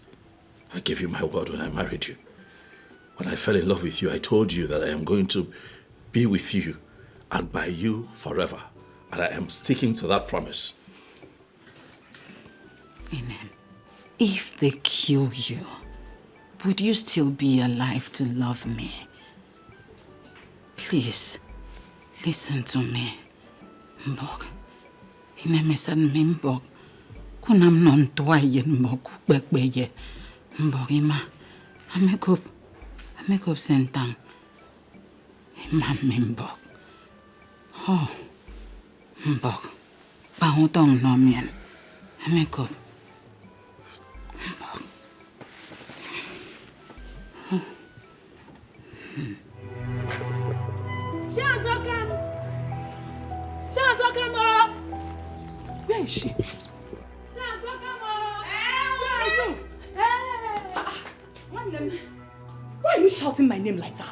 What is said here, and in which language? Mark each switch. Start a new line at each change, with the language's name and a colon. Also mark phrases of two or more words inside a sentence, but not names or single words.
English: I gave you my word when I married you. When I fell in love with you, I told you that I am going to be with you and by you forever. And I am sticking to that promise. Amen. If they kill you, would you still be alive to love me? Please, listen to me.
Ibibio: Mbok. Inemesan me mbok. Kunam non toye mbok bekbeye. Mbok ima. Amekup sentang. Ima me mbok. Oh. Mbok. Pahutong no mien. Amekup. Mbok.
English: Where is she? Why are you shouting my name like that?